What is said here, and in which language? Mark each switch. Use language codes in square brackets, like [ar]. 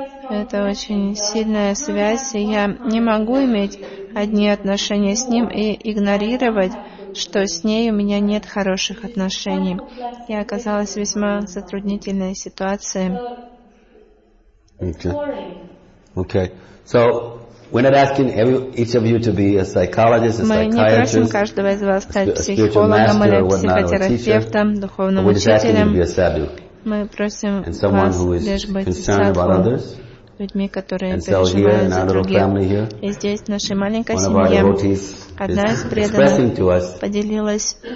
[ru] Это очень сильная связь. И я не могу иметь одни отношения с ним и игнорировать, что с ней у меня нет хороших отношений. Я оказалась в весьма затруднительной ситуации. [en] Okay. So, we're not asking each of you to be a psychologist, a psychiatrist. [ru] Мы не просим каждого из вас стать психологом или психотерапевтом, духовным учителем. Мы просим вас лишь быть садху, людьми, которые переживают за других. И здесь, в нашей маленькой семье, одна из преданных поделилась